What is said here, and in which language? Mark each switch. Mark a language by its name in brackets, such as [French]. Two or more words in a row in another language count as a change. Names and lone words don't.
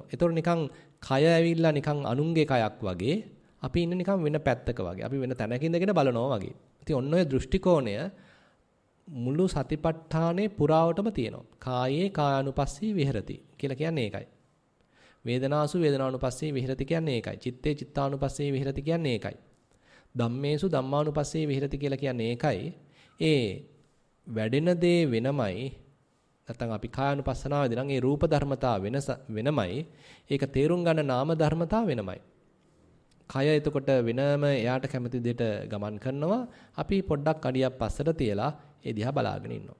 [Sinhala] ඒතකොට නිකන් කය ඇවිල්ලා නිකන් අනුන්ගේ කයක් වගේ අපි ඉන්නේ නිකන් වෙන පැත්තක වගේ. අපි වෙන තැනක ඉඳගෙන බලනවා වගේ. ඉතින් ඔන්න ඔය දෘෂ්ටි කෝණය මුළු සතිපට්ඨානේ පුරාවටම තියෙනවා. [Pali] කායේ කායानुපස්සී විහෙරති [Sinhala] කියලා කියන්නේ ඒකයි. [Pali] වේදනාසු වේදනානුපස්සී විහෙරති [Sinhala] කියන්නේ ඒකයි. [Pali] චිත්තේ චිත්තානුපස්සී විහෙරති [Sinhala] කියන්නේ ඒකයි. [Pali] ධම්මේසු ධම්මානුපස්සී විහෙරති [Sinhala] කියලා කියන්නේ ඒකයි. ඒ වැඩෙන දේ වෙනමයි. නැත්නම් අපි කායानुපස්සනාවේදී නම් ඒ රූප ධර්මතා වෙනමයි. ඒක තේරුම් ගන්න නාම ධර්මතා වෙනමයි. කය එතකොට වෙනම එයාට කැමති දෙයට ගමන් කරනවා. අපි පොඩ්ඩක් අඩියක් පස්සට තියලා ඒ දිහා බලාගෙන ඉන්නවා.